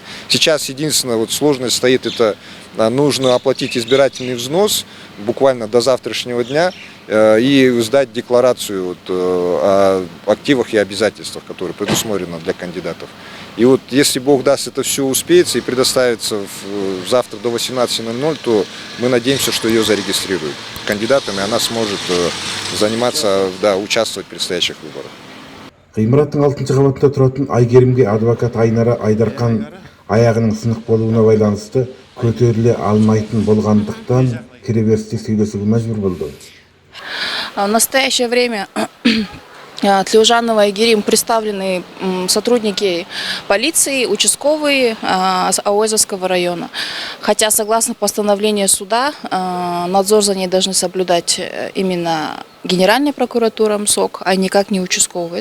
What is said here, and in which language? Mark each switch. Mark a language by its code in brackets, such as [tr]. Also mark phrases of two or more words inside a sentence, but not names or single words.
[ru] Сейчас единственная вот сложность стоит, это нужно оплатить избирательный взнос буквально до завтрашнего дня и сдать декларацию вот о активах и обязательствах, которые предусмотрены для кандидатов. И вот если Бог даст, это все успеется и предоставится завтра до 18:00, то мы надеемся, что ее зарегистрируют кандидатом, и она сможет заниматься, да, участвовать в предстоящих выборах. [kk] Ғимараттың 6-шы қабатында тұратын Айгерімге адвокат Айнара Айдарқан аяғының сынық болуына байланысты көтеріле алмайтын болғандықтан кіреберісте сөйлесуге мәжбүр болды. [ru] В настоящее время Тлеужанова и Айгерим представлены сотрудники полиции, участковые Ауэзовского района. Хотя, согласно постановлению суда, надзор за ней должны соблюдать именно Генеральная прокуратура МСОК, а никак не участковые.